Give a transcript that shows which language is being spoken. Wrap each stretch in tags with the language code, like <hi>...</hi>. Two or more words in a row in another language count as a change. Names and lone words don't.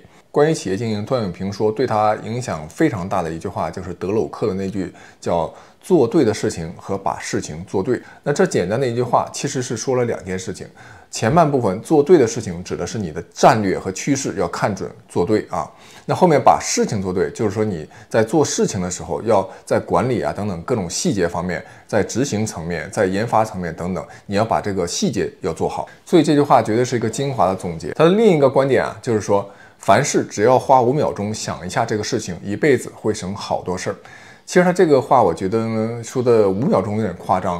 <zh>關於企業經營，段永平說对他影響非常大的一句話，就是德魯克的那句叫做对的事情和把事情做對。那這簡單的一句話其實是說了2件事情。前半部分做对的事情指的是你的戰略和趨勢要看準做對啊，那後面把事情做對，就是說你在做事情的時候，要在管理等等各种細節方面，在執行層面，在研發層面等等，你要把這個細節要做好。所以這句話絕對是一個精華的總結。它的另一個觀點就是說，凡事只要花5秒鐘想一下這個事情，一輩子會省好多事兒。其實他這個話，我覺得呢說的5秒鐘有點誇張。</zh>